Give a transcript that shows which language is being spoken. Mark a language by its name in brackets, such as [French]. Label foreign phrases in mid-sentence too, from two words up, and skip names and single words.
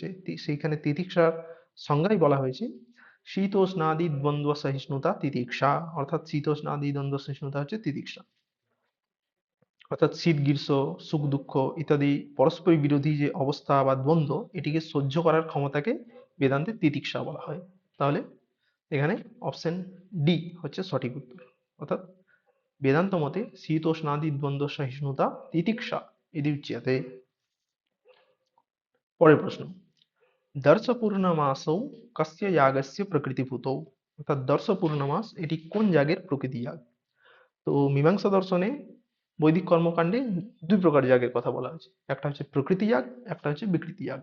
[Bangla] সেইখানে তিতিক্ষার সংজ্ঞাই বলা হয়েছে [Sanskrit] শীতোষ্ণাদি দ্বন্দ্ব সহিষ্ণুতা তিতিক্ষা, [Bangla] অর্থাৎ শীতোষ্ণাদি দ্বন্দ্ব সহিষ্ণুতা হচ্ছে তিতিক্ষা। অর্থাৎ শীত গ্রীষ্ম সুখ দুঃখ ইত্যাদি পরস্পর বিরোধী যে অবস্থা বা দ্বন্দ্ব, এটিকে সহ্য করার ক্ষমতাকে বেদান্তে তিতিক্ষা বলা হয়। তাহলে এখানে অপশন ডি হচ্ছে সঠিক উত্তর। [Sanskrit] অর্থাৎ वेदांत मते शीतोष्णादि द्वंद्व सहिष्णुता तितिक्षा इति उच्यते। [Bangla] পরের প্রশ্ন, [Sanskrit] দর্শ পূর্ণমাসৌ কস্য यागस्य প্রকৃতিভূতৌ, [Bangla] অর্থাৎ দর্শ পূর্ণমাস এটি কোন যাগের প্রকৃতি যাগ? তো মীমাংসা দর্শনে বৈদিক কর্মকাণ্ডে দুই প্রকার যাগের কথা বলা হয়েছে, একটা হচ্ছে প্রকৃতি যাগ, একটা হচ্ছে বিকৃতি যাগ।